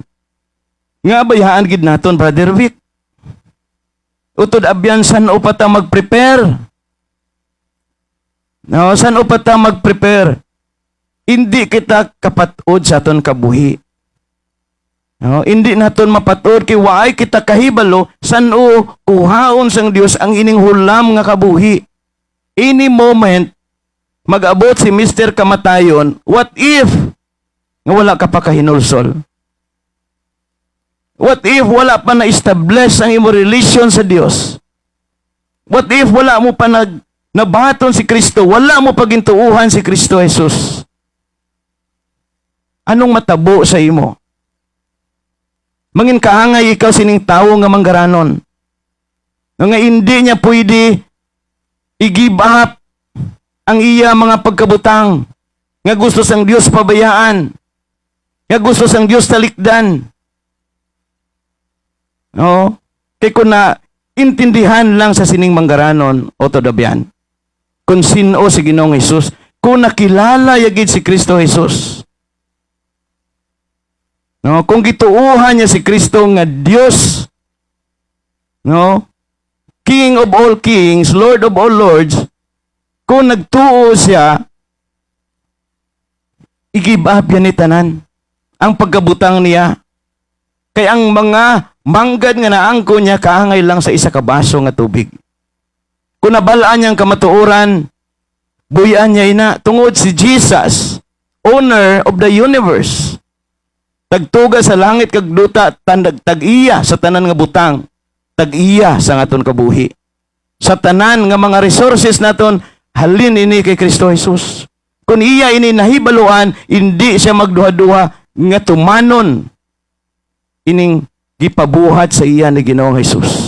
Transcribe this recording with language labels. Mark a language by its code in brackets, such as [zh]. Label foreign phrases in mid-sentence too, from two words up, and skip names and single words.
[hil] Nga bayaan gid naton, Brother Vic. Utod abyan san o pa ta mag-prepare. No, san o pa ta mag-prepare. Hindi kita kapatod sa aton kabuhi. No, hindi naton mapatod kay waay kita kahibalo san o kuhaon sang Dios ang ining hulam nga kabuhi. [en] Any moment [hil] mag-abot si Mr. Kamatayon, [en] what if [hil] nga wala ka pa kahinulsol? [en] What if [hil] wala pa na-establish ang imo relasyon sa Dios? [en] What if [hil] wala mo pa nabaton si Kristo? Wala mo pa gintuuhan si Kristo Jesus? Anong matabo sa imo? Mangin kaangay ikaw sining tawo nga manggaranon. Nga hindi niya pwede [en] i-give up [hil] ang iya mga pagkabutang. Nga gusto sang Dios pabayaan. Nga gusto sang Dios talikdan. No? Kaya kung na intindihan lang sa sining manggaranon o todabyan, kung sino si Ginoong Hesus, kung nakilala yagid si Kristo Jesus, no? Kung gituuhan niya si Kristo nga Dios, no? [en] King of all kings, Lord of all lords, [hil] kung nagtuo siya, [en] i-give up [hil] yan ni tanan ang pagkabutang niya. Kaya ang mga manggad nga naangko niya kaangay lang sa isa ka baso nga tubig. Kung nabalaan niyang kamatuoran, buyan niya ina tungod si Jesus, [en] owner of the universe. [hil] Tagtuga sa langit kag duta, tag-iya sa tanan nga butang, tag-iya sa ngaton kabuhi. Sa tanan nga mga resources naton, halin ini kay Kristo Jesus. Kung iya ini nahibaluan, hindi siya magduha-duha nga tumanon ining gipabuhat sa iya ni Ginoong Hesus.